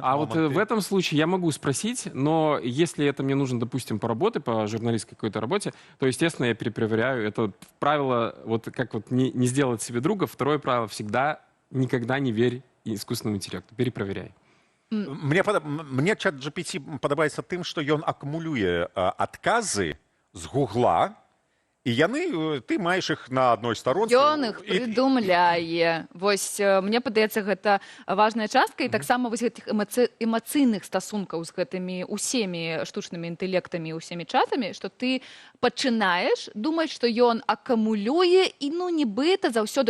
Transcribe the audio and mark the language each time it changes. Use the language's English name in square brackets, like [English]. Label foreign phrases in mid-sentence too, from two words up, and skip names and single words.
[Russian] А вот в этом случае я могу спросить, но если это мне нужно, допустим, по работе, по журналистской какой-то работе, то, естественно, я перепроверяю. Это правило, вот как вот не сделать себе друга. Второе правило — всегда, никогда не верь искусственному интеллекту. Перепроверяй. [Belarusian] Мне ChatGPT падабаецца тым, што ён акумулюе адказы з Гугла, і яны, ты маеш іх на адной старонцы. Ён іх прыдумляе. Вось, мне падаецца, гэта важная частка, і таксама вось гэтых эмацыйных стасункаў з гэтымі усімі штучнымі інтэлектамі, усімі чатамі, што ты пачынаеш думаць, што ён акумулюе, і, ну, нібыта заўсёды...